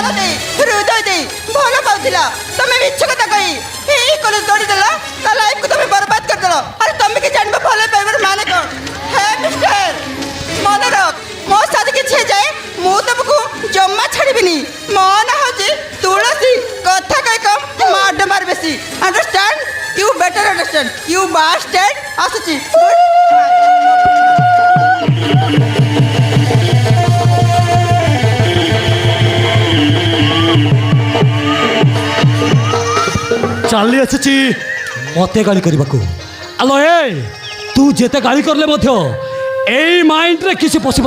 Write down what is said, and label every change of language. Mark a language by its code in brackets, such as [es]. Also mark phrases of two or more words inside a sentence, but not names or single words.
[or] ଦେଇ ହୃଦୟ ଦେଇ ଭଲ ପାଉଥିଲା ତମେ ମିଛ କଥା କହି ଏଇ କଲେଜ ତଳିଦେଲ ତା ଲାଇଫକୁ ତମେ ବରବାଦ କରିଦେଲ ଆରେ ତମେ କି ଜାଣିବ ଭଲ ପାଇବାର ମାନେ କ'ଣ ହେ ମିଷ୍ଟର ମନେ ରଖ ମୋ ସାଥେ କିଛି ହେଇଯାଏ ମୁଁ ତମକୁ ଜମା ଛାଡ଼ିବିନି ମୋ ନାଁ ହେଉଛି ତୁଳସୀ କଥା କହି କମ୍ ମାଡ଼ ମାର ବେଶୀ [en] understand You better understand. You bastard. Asuchi. [or] ଚାଲି ଆସିଛି ମତେ ଗାଳି କରିବାକୁ ଆଲୋ ଏ ତୁ ଯେତେ ଗାଳି କରିଲେ ମଧ୍ୟ ଏଇ ମାଇଣ୍ଡରେ କିଛି ପଶିବାର